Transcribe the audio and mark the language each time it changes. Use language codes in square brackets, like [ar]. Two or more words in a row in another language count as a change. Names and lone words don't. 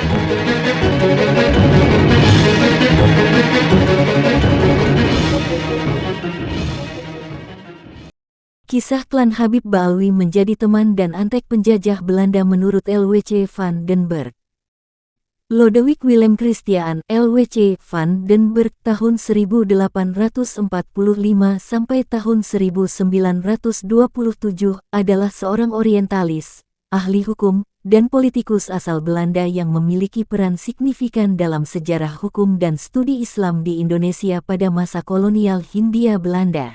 [id] Kisah klan Habib Ba'alwi menjadi teman dan antek penjajah Belanda menurut L.W.C. van den Berg. Lodewijk Willem Christian L.W.C. van den Berg tahun 1845 sampai tahun 1927 adalah seorang orientalis, ahli hukum, dan politikus asal Belanda yang memiliki peran signifikan dalam sejarah hukum dan studi Islam di Indonesia pada masa kolonial Hindia Belanda.